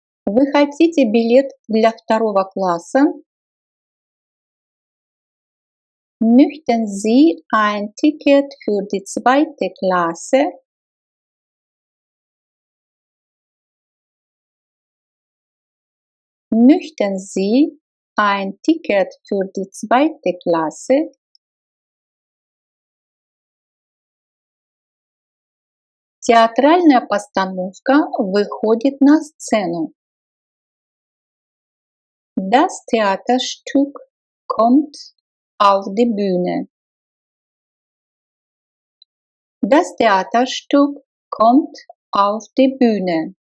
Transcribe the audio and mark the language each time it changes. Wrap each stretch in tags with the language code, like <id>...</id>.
<ru>Вы хотите билет для второго класса?</ru> <de>Möchten Sie ein Ticket für die zweite Klasse? Möchten Sie ein Ticket für die zweite Klasse?</de> <ru>Театральная постановка выходит на сцену.</ru> <de>Das Theaterstück kommt auf die Bühne. Das Theaterstück kommt auf die Bühne.</de>